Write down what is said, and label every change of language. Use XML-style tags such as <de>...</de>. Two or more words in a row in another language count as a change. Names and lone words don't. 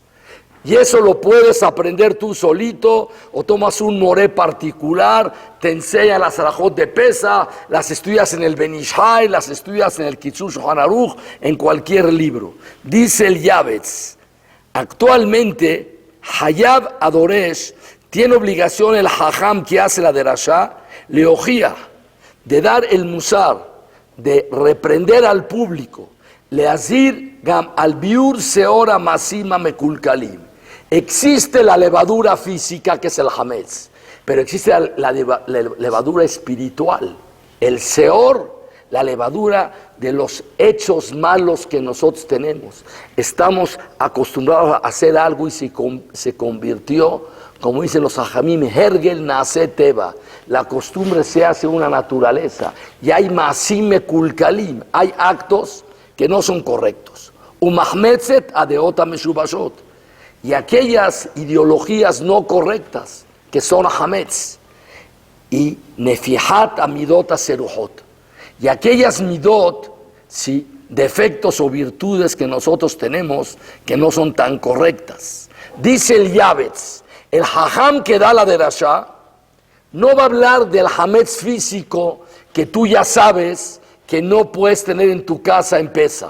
<es>Y eso lo puedes aprender tú solito, o tomas un moré particular, te enseña las alajot de Pesa, las estudias en el Benishai, las estudias en el Kitzur Shulchan Aruch, en cualquier libro. Dice el Yavetz, actualmente</es> <he>חייב הדורש</he> <es>tiene obligación el Hajam que hace la derashá, leojía, de dar el musar, de reprender al público,</es> <he>להזהיר גם על ביעור שאור ממעשים מקולקלים.</he> <es>Existe la levadura física que es el hametz, pero existe la levadura espiritual, el seor, la levadura de los hechos malos que nosotros tenemos. Estamos acostumbrados a hacer algo y se convirtió, como dicen los hajamim,</es> <he>הרגל נעשה טבע.</he> <es>La costumbre se hace una naturaleza. Y hay</es> <he>מעשים מקולקלים,</he> <es>hay actos que no son correctos.</es> <he>ומחמצת הדעות משובשות.</he> <es>Y aquellas ideologías no correctas, que son hametz.</es> <he>Y נפיחת המידות הסרוחות.</he> <es>Y aquellas midot, sí, defectos o virtudes que nosotros tenemos, que no son tan correctas. Dice el Yavetz, el hajam que da la derashá, no va a hablar del hametz físico que tú ya sabes que no puedes tener en tu casa en Pesa.</es>